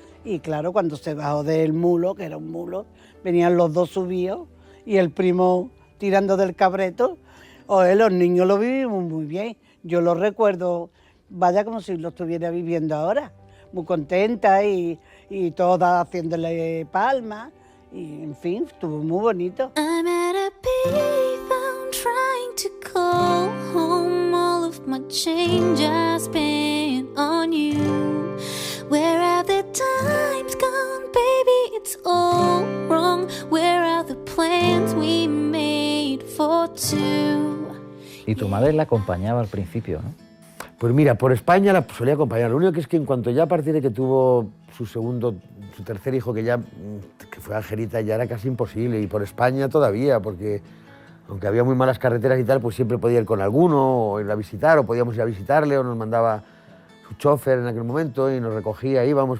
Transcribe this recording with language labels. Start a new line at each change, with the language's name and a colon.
Spanish: Y claro, cuando se bajó del mulo, que era un mulo, venían los dos subidos y el primo tirando del cabreto. Los niños lo vivimos muy bien. Yo lo recuerdo, vaya como si lo estuviera viviendo ahora. Muy contenta y todas haciéndole palmas. Y en fin, estuvo muy bonito.
English: I'm at a payphone trying to call home. All of my change I spent on you. Where are the times gone, baby? It's all wrong. Where are the plans we made for two?
Spanish: Y tu madre la acompañaba al principio, ¿no? Pues mira, por España la solía acompañar. Lo único que es que en cuanto ya a partir de que tuvo su tercer hijo, que fue Angelita, ya era casi imposible. Y por España todavía, porque aunque había muy malas carreteras y tal, pues siempre podía ir con alguno, o ir a visitar, o podíamos ir a visitarle, o nos mandaba su chofer en aquel momento y nos recogía, íbamos.